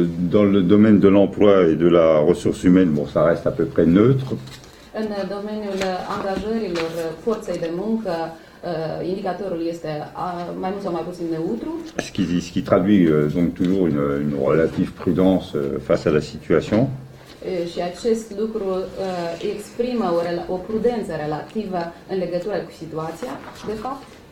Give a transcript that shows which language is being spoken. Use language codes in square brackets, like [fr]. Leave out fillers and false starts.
[fr] Dans le domaine de l'emploi et de la ressource humaine, bon, ça reste à peu près neutre. [ro] În domeniul angajărilor forței de muncă, indicatorul este mai mult sau mai puțin neutru. [fr] Ce qui traduit donc toujours une relative prudence face à la situation. [ro] Și acest lucru exprimă o prudență relativă în legătură cu situația, de fapt.